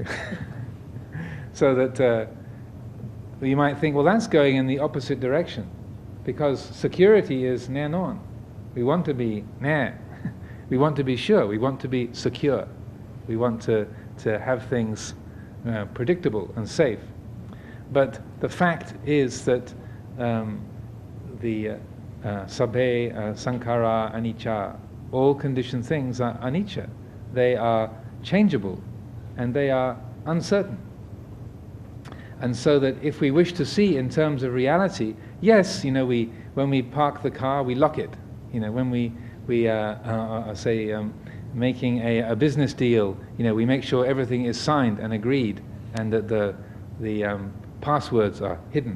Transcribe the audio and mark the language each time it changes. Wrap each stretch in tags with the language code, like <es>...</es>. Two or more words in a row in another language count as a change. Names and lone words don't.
<en>So that you might think, well, that's going in the opposite direction, because security is nae non. We want to be nae. We want to be sure. We want to be secure. We want to have things predictable and safe. But the fact is that the</en> <pi>sabbe, sankhara, anicca,</pi> <en>all conditioned things are anicca. They are changeable and they are uncertain. And so that if we wish to see in terms of reality, yes, you know, when we park the car, we lock it. You know, when we making a business deal, we make sure everything is signed and agreed, and that the passwords are hidden.</en>